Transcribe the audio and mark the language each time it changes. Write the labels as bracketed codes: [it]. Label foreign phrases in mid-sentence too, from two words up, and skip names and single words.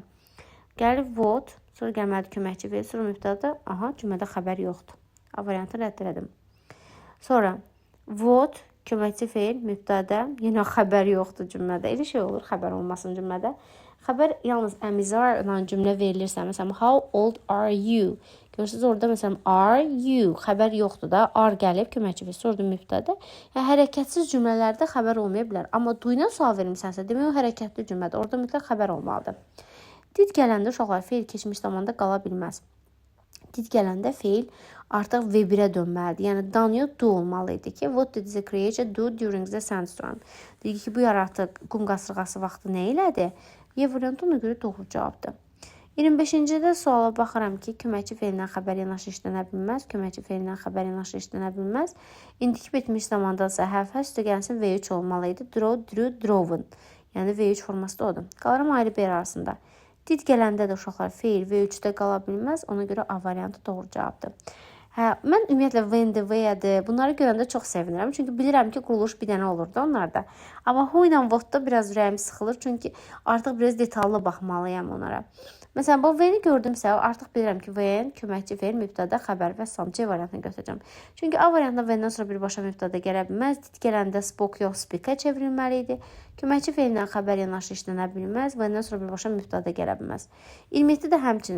[az] Gəlir what, sonra gəlməlidir köməkçi feil, sonra mübtəda, aha, cümlədə xəbər yoxdur. A variantını rədd elədim. Sonra what, köməkçi feil, mübtəda, yenə xəbər yoxdur cümlədə. Elə şey olur, xəbər olmasın cümlədə. Xəbər yalnız əmizar ilə cümlə verilirsə, məsələn, [en] how old are you? [az] Görürsünüz, orada məsələn, [en] are you? [az] Xəbər yoxdur da, are gəlib, köməkçi feil, sonra mübtəda. Yəni, hərəkətsiz cümlələrdə xəbər olmaya bilər. Amma duyuna sual vermişsənsə, demək o hərəkətli cümlədir. Orada mütləq xəbər olmalıdır. Did gələndə uşaqlar feil keçmiş zamanda qala bilməz. Did gələndə feil artıq V1-ə dönməlidir. Yəni, done yox, do olmalıydı ki, [en] what did the creature do during the sandstorm? [az] Deyir ki, bu yaratıq qum qasırğası vaxtı nə elədi? Y variantı ona görə doğru cavabdır. 25-ci suala baxıram ki, köməkçi feilindən xəbər yanaşı işlənə bilməz. Köməkçi feilindən xəbər yanaşı işlənə bilməz. İndiki bitmiş zamanda isə have üstə gəlsin V3 olmalıydı. [en] Draw, drew, drawn. [az] Yəni V3 forması da odur. Qalarım ayrı bir arasında. Did gələndə də uşaqlar feil V3-də qala bilməz. Ona görə A variantı doğru cavabdır. Mən ümumiyyətlə when-dir, where-dir bunları görəndə çox sevinirəm. Çünki bilirəm ki, quruluş bir dənə olurdu onlarda. Amma who ilə what-da biraz ürəyim sıxılır. Çünki artıq biraz detallı baxmalıyam onlara. Məsələn, bu when-i gördümsə, artıq bilirəm ki, when, köməkçi feil, mübtəda, xəbər və sam C variantını götürəcəm. Çünki A variantında when-dən sonra birbaşa mübtəda gələ bilməz. Did gələndə spoke yox, speak-ə çevrilməli idi. Köməkçi feilindən xəbər yanaşı işlənə bilməz. When-dən sonra birbaşa mübtəda gələ bilməz. 27-də də həmçinin.